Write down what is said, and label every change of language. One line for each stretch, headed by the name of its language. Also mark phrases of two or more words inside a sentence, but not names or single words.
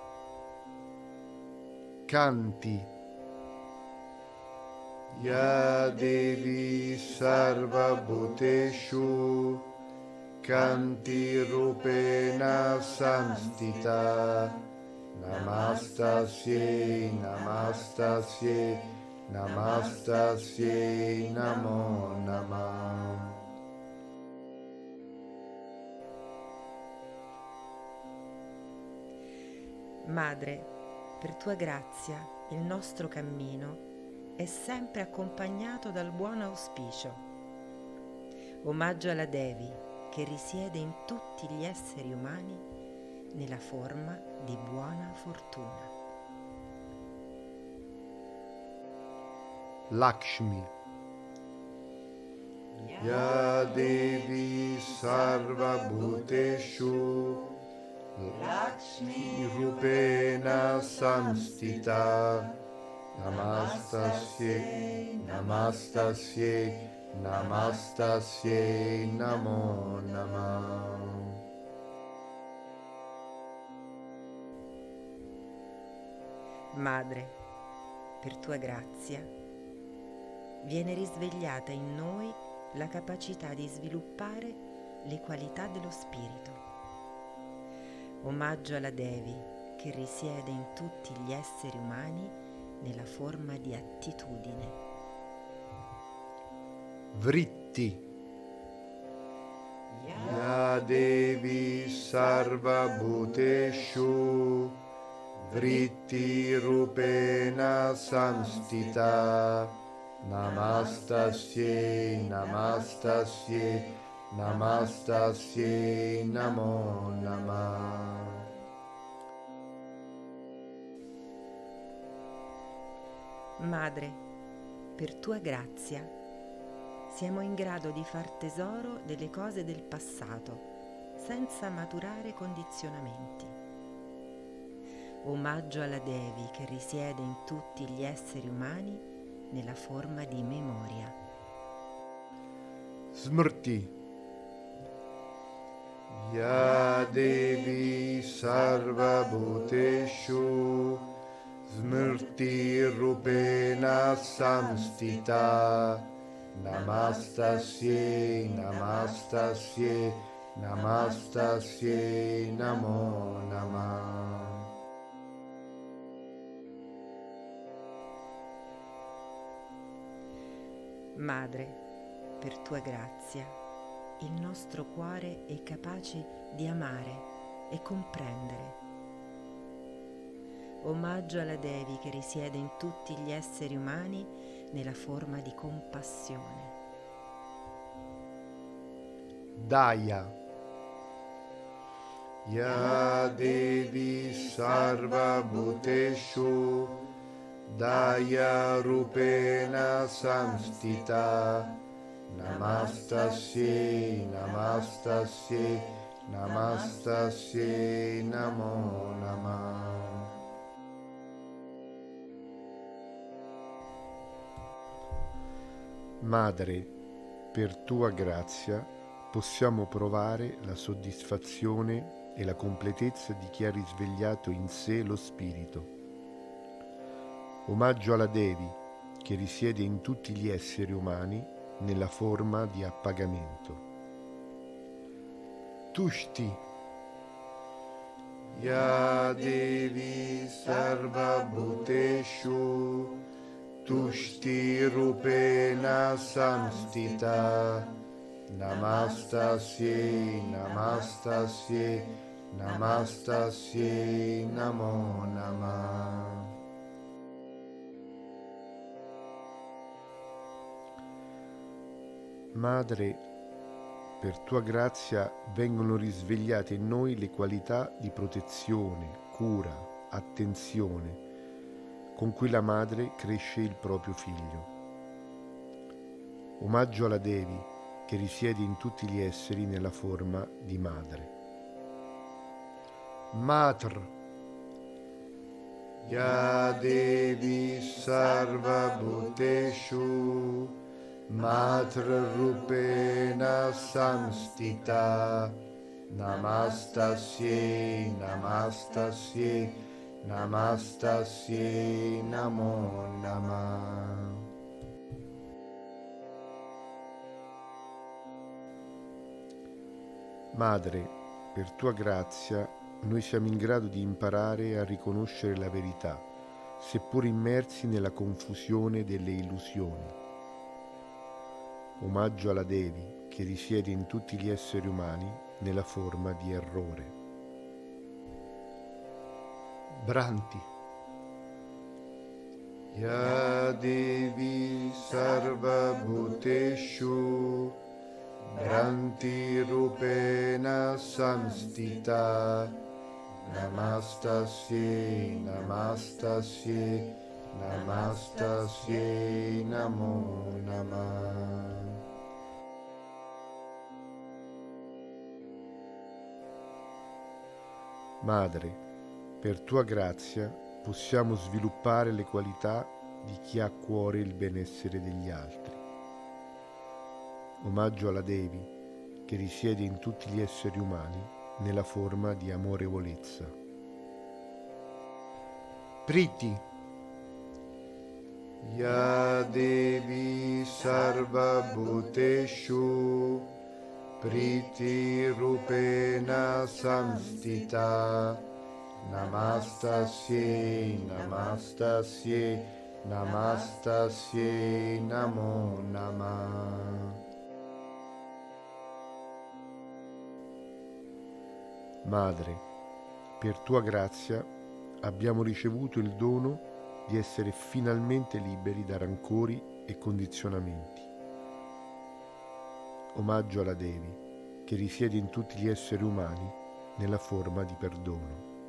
Sanskrit: Canti. या देवी सर्व भूतेषु कान्ति रूपेण संस्थिता नमस्तस्यै नमस्तस्यै नमस्तस्यै नमो नमः.
Italian: Madre, per tua grazia il nostro cammino è sempre accompagnato dal buon auspicio. Omaggio alla Devi che risiede in tutti gli esseri umani nella forma di buona fortuna.
Sanskrit: Lakshmi. या देवी सर्व भूतेषु लक्ष्मी रूपेण संस्थिता नमस्तस्यै नमस्तस्यै नमस्तस्यै नमो नमः.
Italian: Madre, per tua grazia viene risvegliata in noi la capacità di sviluppare le qualità dello spirito. Omaggio alla Devi che risiede in tutti gli esseri umani nella forma di attitudine.
Sanskrit: Vritti. या देवी सर्व भूतेषु वृत्ति रूपेण संस्थिता नमस्तस्यै नमस्तस्यै नमस्तस्यै नमो नमः.
Italian: Madre, per tua grazia siamo in grado di far tesoro delle cose del passato senza maturare condizionamenti. Omaggio alla Devi che risiede in tutti gli esseri umani nella forma di memoria.
Sanskrit: Smrti. या देवी सर्व भूतेषु स्मृति रूपेण संस्थिता नमस्तस्यै नमस्तस्यै नमस्तस्यै नमो नमः.
Italian: Madre, per tua grazia, il nostro cuore è capace di amare e comprendere. Omaggio alla Devi che risiede in tutti gli esseri umani nella forma di compassione.
Sanskrit: Daya. या देवी सर्व भूतेषु दया रूपेण संस्थिता नमस्तस्यै नमस्तस्यै नमस्तस्यै नमो नमः.
Italian: Madre, per tua grazia possiamo provare la soddisfazione e la completezza di chi ha risvegliato in sé lo spirito. Omaggio alla Devi, che risiede in tutti gli esseri umani nella forma di appagamento.
Sanskrit: तुष्टि या देवी सर्व भूतेषु तुष्टि रूपेण संस्थिता नमस्तस्यै नमस्तस्यै नमस्तस्यै नमो नमः.
Italian: Madre, per tua grazia vengono risvegliate in noi le qualità di protezione, cura, attenzione con cui la madre cresce il proprio figlio. Omaggio alla Devi, che risiede in tutti gli esseri nella forma di madre.
Sanskrit: मातृ या देवी सर्व भूतेषु मातृ रूपेण संस्थिता नमस्तस्यै नमस्तस्यै नमस्तस्यै नमो नमः.
Italian: Madre, per tua grazia noi siamo in grado di imparare a riconoscere la verità, seppur immersi nella confusione delle illusioni. Omaggio alla Devi, che risiede in tutti gli esseri umani nella forma di errore.
Sanskrit: भ्रान्ति या देवी सर्व भूतेषु भ्रान्ति रूपेण संस्थिता नमस्तस्यै नमस्तस्यै नमस्तस्यै नमो नमः.
Italian: Madre, per tua grazia possiamo sviluppare le qualità di chi ha a cuore il benessere degli altri. Omaggio alla Devi, che risiede in tutti gli esseri umani nella forma di amorevolezza.
Sanskrit: प्रीति या देवी सर्व भूतेषु प्रीति रूपेण संस्थिता नमस्तस्यै नमस्तस्यै नमस्तस्यै नमो नमः.
Italian: Madre, per tua grazia abbiamo ricevuto il dono di essere finalmente liberi da rancori e condizionamenti. Omaggio alla Devi, che risiede in tutti gli esseri umani nella forma di perdono.